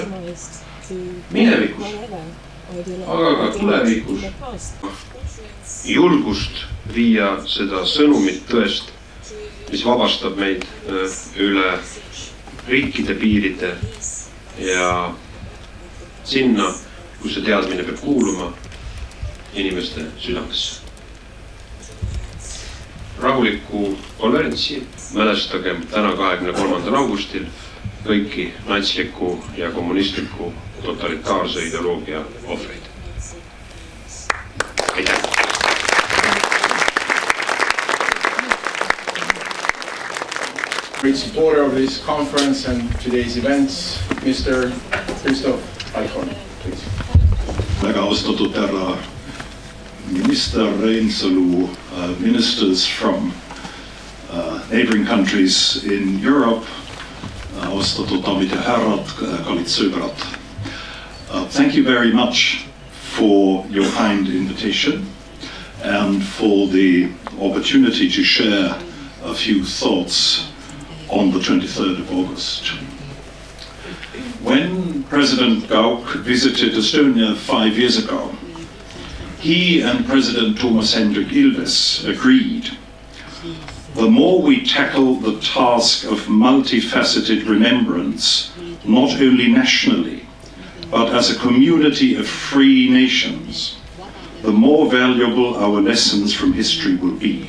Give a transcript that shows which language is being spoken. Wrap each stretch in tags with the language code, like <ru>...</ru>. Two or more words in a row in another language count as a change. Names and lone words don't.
<et>minevikus, aga ka tulevikus julgust viia seda sõnumit tõest, mis vabastab meid üle riikide piiride ja sinna, kus see teadmine peab kuuluma inimeste südamesse. Rahulikku konverentsi mälestagem täna 23. augustil kõiki natsliku ja kommunistliku totalitaarse ideoloogia ohvreid. Aitäh!</et> <en>Great supporter of this conference and today's events, Mr. Christoph Alcon, please.</en> <et>Väga austatud härra minister Reinsalu,</et> <en>ministers from neighboring countries in Europe,</en> <et>austatud daamid ja härrad, kallid sõbrad.</et> <en>Thank you very much for your kind invitation and for the opportunity to share a few thoughts on the 23rd of August. When President Gauck visited Estonia 5 years ago, he and President Toomas Hendrik Ilves agreed the more we tackle the task of multifaceted remembrance, not only nationally, but as a community of free nations, the more valuable our lessons from history will be.</en>